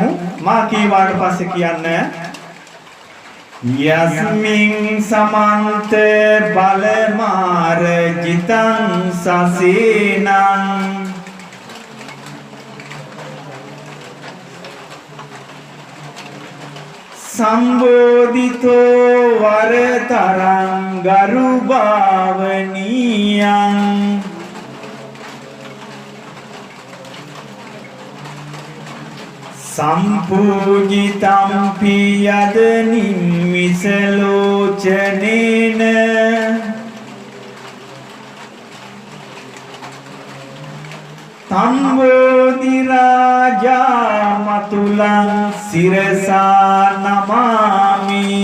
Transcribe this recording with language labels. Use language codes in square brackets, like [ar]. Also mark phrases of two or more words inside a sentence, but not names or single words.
[si] මා කීවාට පස්සේ කියන්න [pi] යස්මින් සමන්ත බලමාර ජිතං සසේනං සම්බෝධිතෝ වරතරං ගරු භාවනීයං සම්පූජිතං පියද නිම්මිසලෝචනේන තම්බෝධි රාජා මතුලං සිරසා නමාමි